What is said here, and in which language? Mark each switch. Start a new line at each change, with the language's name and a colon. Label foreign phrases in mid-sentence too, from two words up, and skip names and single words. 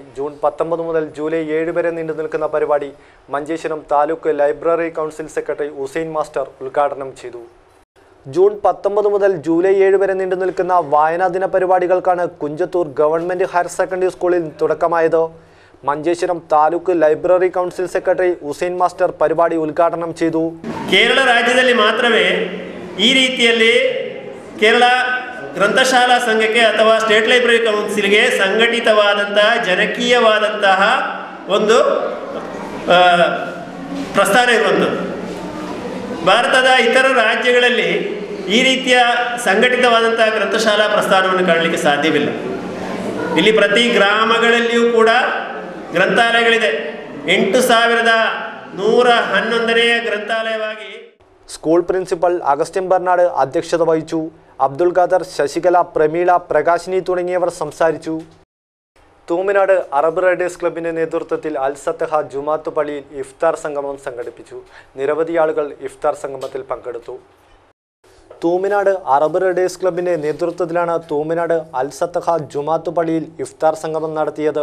Malayalam: ജൂൺ 19 മുതൽ ജൂലൈ 7 വരെ നീണ്ടു നിൽക്കുന്ന പരിപാടി മഞ്ചേശ്വരം താലൂക്ക് ലൈബ്രറി കൗൺസിൽ സെക്രട്ടറി ഹുസൈൻ മാസ്റ്റർ ഉദ്ഘാടനം ചെയ്തു. ജൂൺ 19 മുതൽ ജൂലൈ 7 വരെ നീണ്ടു നിൽക്കുന്ന വായനാ ദിന പരിപാടികൾക്കാണ് കുഞ്ചത്തൂർ ഗവൺമെൻറ് ഹയർ സെക്കൻഡറി സ്കൂളിൽ തുടക്കമായത്. മഞ്ചേശ്വരം താലൂക്ക് ലൈബ്രറി കൗൺസിൽ സെക്രട്ടറി ഹുസൈൻ മാസ്റ്റർ പരിപാടി ഉദ്ഘാടനം ചെയ്തു.
Kannada: ಕೇರಳ ರಾಜ್ಯದಲ್ಲಿ ಮಾತ್ರವೇ ಈ ರೀತಿಯಲ್ಲಿ ಕೇರಳ ಗ್ರಂಥಶಾಲಾ ಸಂಘಕ್ಕೆ ಅಥವಾ
English: state library council
Kannada: ಸಂಘಟಿತವಾದಂತಹ ಜನಕೀಯವಾದಂತಹ ಒಂದು ಪ್ರಸ್ಥಾನ ಇರುವಂಥದ್ದು. ಭಾರತದ ಇತರ ರಾಜ್ಯಗಳಲ್ಲಿ ಈ ರೀತಿಯ ಸಂಘಟಿತವಾದಂತಹ ಗ್ರಂಥಶಾಲಾ ಪ್ರಸ್ಥಾನವನ್ನು ಕಾಣಲಿಕ್ಕೆ ಸಾಧ್ಯವಿಲ್ಲ. ಇಲ್ಲಿ ಪ್ರತಿ ಗ್ರಾಮಗಳಲ್ಲಿಯೂ ಕೂಡ ಗ್ರಂಥಾಲಯಗಳಿದೆ. 8111ನೇ ಗ್ರಂಥಾಲಯವಾಗಿ
Malayalam: സ്കൂൾ പ്രിൻസിപ്പൽ അഗസ്റ്റിൻ ബർണാഡ് അധ്യക്ഷത വഹിച്ചു. അബ്ദുൽ ഖാദർ, ശശികല, പ്രമീള, പ്രകാശിനി തുടങ്ങിയവർ സംസാരിച്ചു. തൂമിനാട് അറബ് റൈഡേഴ്സ് ക്ലബിൻ്റെ നേതൃത്വത്തിൽ അൽസത്തഹ ജുമാത്ത് പള്ളിയിൽ ഇഫ്താർ സംഗമം സംഘടിപ്പിച്ചു. നിരവധി ആളുകൾ ഇഫ്താർ സംഗമത്തിൽ പങ്കെടുത്തു. തൂമിനാട് അറബ് റൈഡേഴ്സ് ക്ലബിൻ്റെ നേതൃത്വത്തിലാണ് തൂമിനാട് അൽസത്തഹ ജുമാത്ത് പള്ളിയിൽ ഇഫ്താർ സംഗമം നടത്തിയത്.